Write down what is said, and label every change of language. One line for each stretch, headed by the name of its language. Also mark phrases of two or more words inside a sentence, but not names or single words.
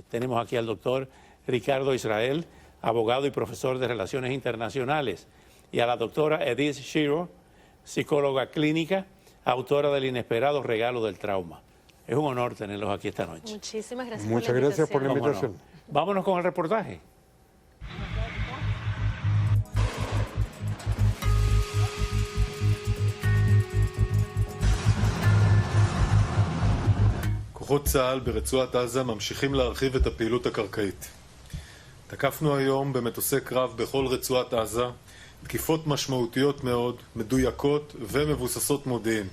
Spanish: Tenemos aquí al doctor Ricardo Israel, abogado y profesor de Relaciones Internacionales, y a la doctora Edith Shiro, psicóloga clínica, autora del inesperado regalo del trauma. Es un honor tenerlos aquí esta noche. Muchísimas gracias. Muchas gracias por la invitación. Vámonos con el reportaje.
Hebrew: כוחות צה"ל ברצועת עזה ממשיכים להרחיב את הפעילות הקרקעית. תקפנו היום במטוסי קרב בכל רצועת עזה, תקיפות משמעותיות מאוד, מדויקות ומבוססות מודיעין.